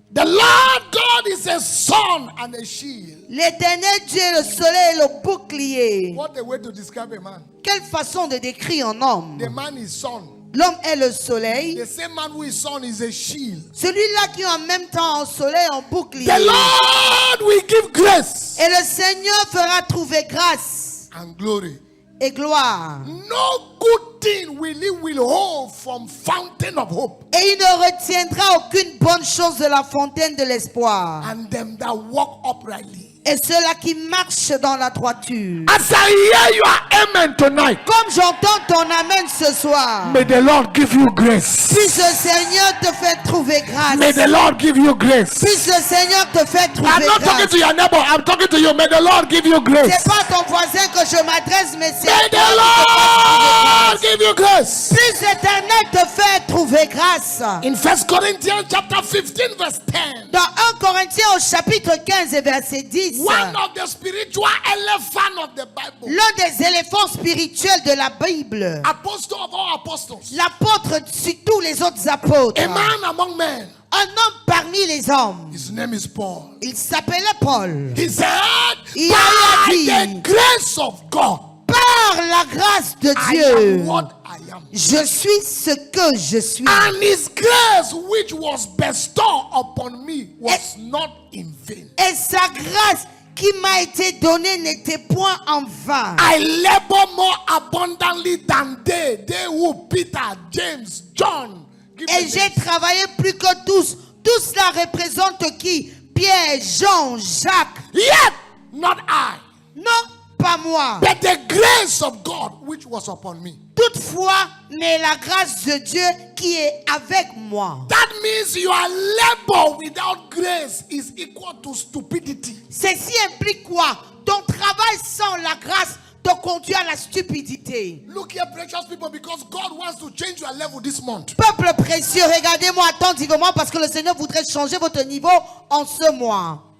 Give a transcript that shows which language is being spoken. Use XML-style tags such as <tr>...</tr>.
<en>The Lord God is a sun and a shield.</en> <fr>L'Éternel Dieu est le soleil et le bouclier.</fr> <en>What a way to describe a man.</en> <fr>Quelle façon de décrire un homme.</fr> <en>The man is sun.</en> <fr>L'homme est le soleil.</fr> <en>The same man who is sun is a shield.</en> <fr>Celui-là qui est en même temps un soleil, un bouclier.</fr> <en>The Lord will give grace.</en> <fr>Et le Seigneur fera trouver grâce</fr> <en>And glory.</en> <fr>et gloire.</fr> <en>No good thing will he withhold from fountain of hope.</en> <fr>Et il ne retiendra aucune bonne chose de la fontaine de l'espoir.</fr> <en>And them that walk uprightly.</en> <fr>Et ceux-là qui marchent dans la droiture.</fr> <en>As I hear your amen tonight,</en> <fr>Comme j'entends ton amen ce soir.</fr> <en>may the Lord give you grace.</en> <fr>Puisse le Seigneur te faire trouver grâce.</fr> <en>May the Lord give you grace.</en> <fr>Puisse le Seigneur te faire trouver</fr> <en>I'm not talking</en> <fr>grâce.</fr> <en>to your neighbor, I'm talking to you. May the Lord give you grace.</en> <fr>C'est pas ton voisin que je m'adresse, mais c'est</fr> <en>May</en> <fr>toi</fr> <en>the Lord</en> <fr>qui te</fr> <en>give you grace.</en> <fr>Puisse l'Éternel te faire trouver grâce.</fr> <en>In 1 Corinthians chapter 15 verse 10,</en> <fr>Dans 1 Corinthiens au chapitre 15 et verset 10.</fr> <en>one of the spiritual elephant of the Bible,</en> <fr>L'un des éléphants spirituels de la Bible.</fr> <en>apostle of all apostles,</en> <fr>L'apôtre sur tous les autres apôtres.</fr> <en>a man among men,</en> <fr>Un homme parmi les hommes.</fr> <en>his name is Paul.</en> <fr>Il s'appelait Paul.</fr> <en>He said,</en> <fr>Il a</fr> <en>by</en> <fr>dit,</fr> <en>the grace of God,</en> <fr>par la grâce de</fr> <en>I</en> <fr>Dieu,</fr> <en>am what I am.</en> <fr>je suis ce que je suis.</fr> <en>And his grace which was bestowed upon me was not in vain.</en> <fr>Et sa grâce qui m'a été donnée n'était point en vain.</fr> <en>I labor more abundantly than they who Peter, James, John. Give</en> <fr>Et</fr> <en>me</en> <fr>j'ai</fr> <en>this.</en> <fr>travaillé plus que tous. Tout cela représente qui? Pierre, Jean, Jacques.</fr> <en>Yet not I,</en> <fr>Non, pas moi.</fr> <en>but the grace of God which was upon me.</en> <fr>Toutefois, mais la grâce de Dieu qui est avec moi.</fr> <en>That means your labor without grace is equal to stupidity.</en> <fr>Ceci implique quoi? Ton travail sans la grâce te conduit à la stupidité.</fr> <en>Look here, precious people, because God wants to change your level this month.</en> <fr>Peuple précieux, regardez-moi attentivement parce que le Seigneur voudrait changer votre niveau en ce mois.</fr>